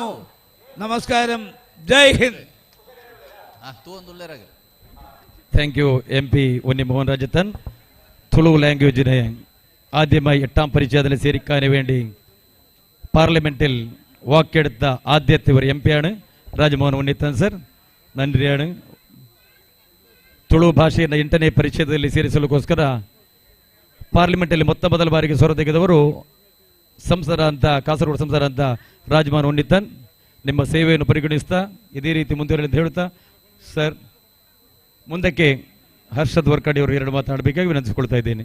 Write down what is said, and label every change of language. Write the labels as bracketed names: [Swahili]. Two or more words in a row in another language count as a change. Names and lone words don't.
[Malayalam] നമസ്കാരം. ജയ് ഹിന്ദ്. [English] thank you [Malayalam] MP ഉണ്ണി മോഹൻ രാജത്തൻ. തുളു ലാംഗ്വേജിനെ ആദ്യമായി 8ാം പരിച്ഛേദന സ്വീകരിക്കാൻ വേണ്ടി പാർലമെന്റിൽ വാക്കെടുത്ത ആദ്യത്തെ ഒരു MP-യാണ് ರಾಜಮೋಹನ್ ಉನ್ನಿತನ್ ಸರ್. [Kannada] ನನ್ರಿಯಾണ് ತುಳು ಭಾಷೆಯನ್ನು 8ನೇ ಪರಿಚ್ಛೇದದಲ್ಲಿ ಸೇರಿಸಲಿಕ್ಕೋಸ್ಕರ ಪಾರ್ಲಿಮೆಂಟಲ್ಲಿ ಮೊತ್ತ ಮೊದಲ ಬಾರಿಗೆ ಸ್ವರ ತೆಗೆದವರು ಸಂಸದ ಅಂತ ಕಾಸರಗೋಡು ಸಂಸದ ಅಂತ ರಾಜಮೋಹನ್ ಉನ್ನಿತಾನ್ ನಿಮ್ಮ ಸೇವೆಯನ್ನು ಪರಿಗಣಿಸ್ತಾ ಇದೇ ರೀತಿ ಮುಂದುವರೆಯಲಿ ಅಂತ ಹೇಳ್ತಾ ಸರ್ ಮುಂದಕ್ಕೆ ಹರ್ಷದ್ ವರ್ಕಾಡಿ ಅವರು 2 ಮಾತನಾಡಬೇಕಾಗಿ ವಿನಂತಿಸಿಕೊಳ್ತಾ ಇದ್ದೇನೆ.